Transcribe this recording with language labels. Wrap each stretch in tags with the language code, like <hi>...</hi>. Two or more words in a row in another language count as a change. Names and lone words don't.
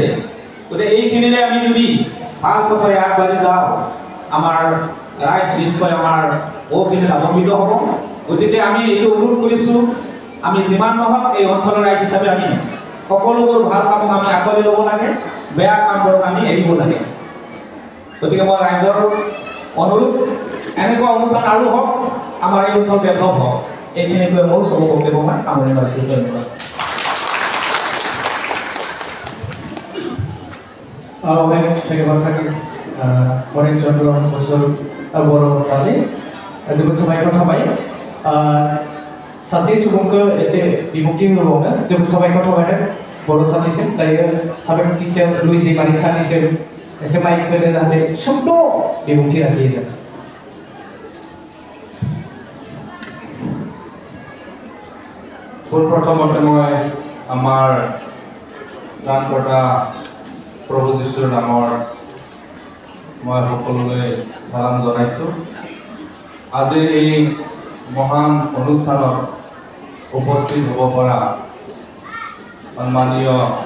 <as>গতিকে এইখিনিৰে আমি যদি ভাল পথৰে আগবাঢ়ি যাওঁ আমাৰ ৰাইজ নিশ্চয় আমাৰ বহুখিনি লাভান্বিত হ'ব গতিকে আমি এইটো অনুৰোধ কৰিছোঁ আমি যিমান নহওক এই অঞ্চলৰ ৰাইজ হিচাপে আমি সকলোবোৰ ভাল কামক আমি আঁকোৱালি ল'ব লাগে বেয়া কামবোৰক আমি এৰিব লাগে গতিকে মই ৰাইজৰ অনুৰোধ এনেকুৱা অনুষ্ঠান আৰু হওক আমাৰ এই অঞ্চল ডেভেলপ হওক এইখিনিকৈ মোৰ চব বক্তব্য মই সামৰণি মাৰিছোঁ ধন্যবাদ ধন্যবাদ থাকি হৰেন চন্দ্ৰ বসুৰ</as> <brx>बर' दालि जोबोद साबायखर थाबाय सासे सुबुंखौ एसे बिबुंथि होबावनो जोबोद साबायखर थाबाय बर' सानैसिम दायो साबायखर टिचार लुइस दैमारि सानैसिम एसे माइक होनो जाहाथे सुंद' बिबुंथि लाखियो जों</brx> <as>প্ৰথমতে মই আমাৰ ত্ৰাণকৰ্তা প্ৰভু যীশুৰ নামৰ মই সকলোলৈ সালাম জনাইছোঁ আজিৰ এই মহান অনুষ্ঠানত উপস্থিত হ'ব পৰা সন্মানীয়</as>